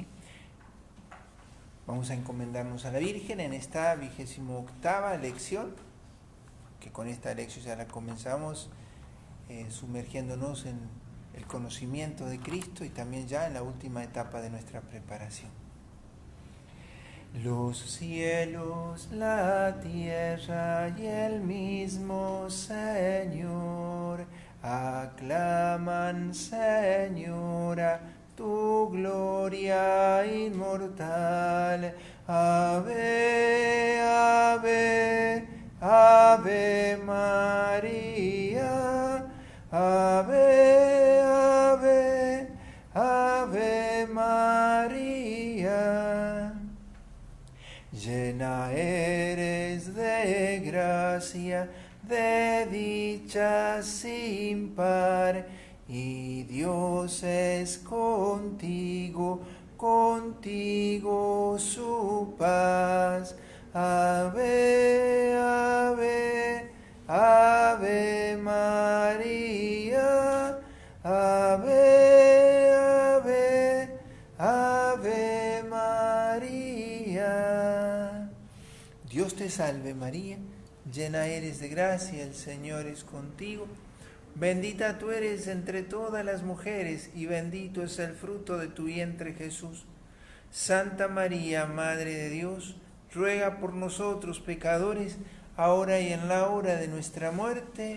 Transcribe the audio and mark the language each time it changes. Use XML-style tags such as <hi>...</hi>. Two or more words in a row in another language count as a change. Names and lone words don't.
<es>Vamos a encomendarnos a la Virgen en esta 28ª lección, que con esta lección ya la comenzamos sumergiéndonos en el conocimiento de Cristo y también ya en la última etapa de nuestra preparación. Los cielos, la tierra y el mismo Señor aclaman, Señora, tu gloria inmortal.</es> <la>Ave, ave, ave María. Ave, ave, ave María.</la> <es>Llena eres de gracia, de dicha sin par, y Dios es contigo, contigo su paz.</es> <la>Ave, ave, ave María. Ave, ave, ave María.</la> <es>Dios te salve María, llena eres de gracia, el Señor es contigo. Bendita tú eres entre todas las mujeres, y bendito es el fruto de tu vientre Jesús. Santa María, Madre de Dios, ruega por nosotros pecadores, ahora y en la hora de nuestra muerte.</es>